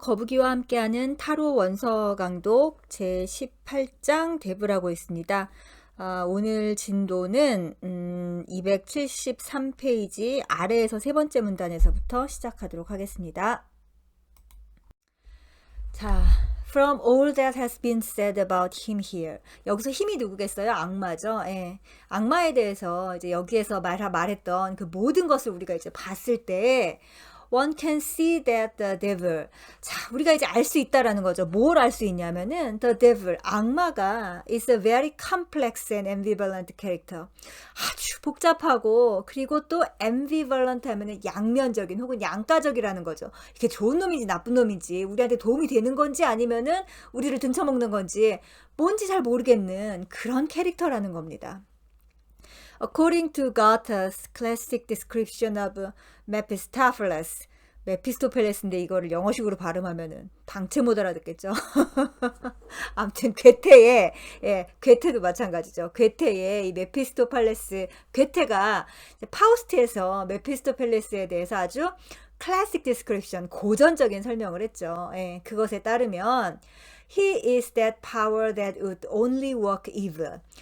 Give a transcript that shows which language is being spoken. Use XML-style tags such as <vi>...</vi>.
<ko>거북이와 함께하는 타로 원서 강독 제18장 대부라고 있습니다. 오늘 진도는 273페이지 아래에서 세 번째 문단에서부터 시작하도록 하겠습니다.</ko> <en>자, From all that has been said about him here.</en> <ko>여기서 힘이 누구겠어요? 악마죠. 예. 악마에 대해서 이제 여기에서 말했던 그 모든 것을 우리가 이제 봤을 때</ko> <en>one can see that the devil.</en> <ko>자, 우리가 이제 알 수 있다라는 거죠. 뭘 알 수 있냐면은</ko> <en>the devil,</en> <ko>악마가</ko> <en>is a very complex and ambivalent character.</en> <ko>아주 복잡하고 그리고 또 ambivalent 하면은 양면적인 혹은 양가적이라는 거죠. 이게 좋은 놈인지 나쁜 놈인지 우리한테 도움이 되는 건지 아니면은 우리를 등쳐먹는 건지 뭔지 잘 모르겠는 그런 캐릭터라는 겁니다.</ko> <en>According to Goethe's classic description of Mephistopheles,</en> <ko>메피스토펠레스인데 이거를 영어식으로 발음하면은 당체 못 알아듣겠죠. 아무튼 괴테의 괴테도 마찬가지죠. 괴테의 이 메피스토펠레스 괴테가 파우스트에서 메피스토펠레스에 대해서 아주 클래식 디스크립션 고전적인 설명을 했죠. 그것에 따르면</ko> <en>He is that power that would only work evil.</en>